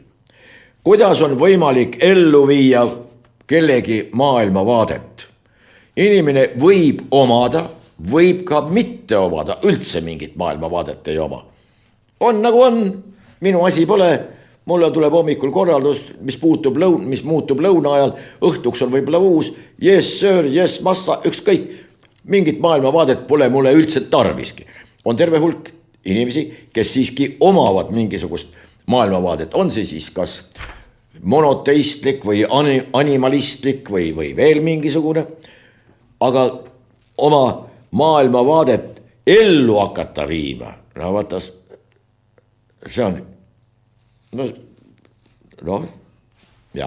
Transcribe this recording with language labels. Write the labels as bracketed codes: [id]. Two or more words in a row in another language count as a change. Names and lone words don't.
[et] Kuidas on võimalik ellu viia kellegi maailmavaadet? Inimene võib omada, võib ka mitte omada, üldse mingit maailmavaadet ei oma. On nagu on, minu asi pole, mulle tuleb hommikul korraldus, mis muutub lõuna ajal, õhtuks on võib-olla uus, [en] yes sir, yes massa, [et] ükskõik, mingit maailmavaadet pole mulle üldse tarviski. On terve hulk inimesi, kes siiski omavad mingisugust maailmavaadet, on see siis kas monoteistlik või animalistlik või veel mingisugune, aga oma maailmavaadet ellu hakata viima, no vaata, see on, jah.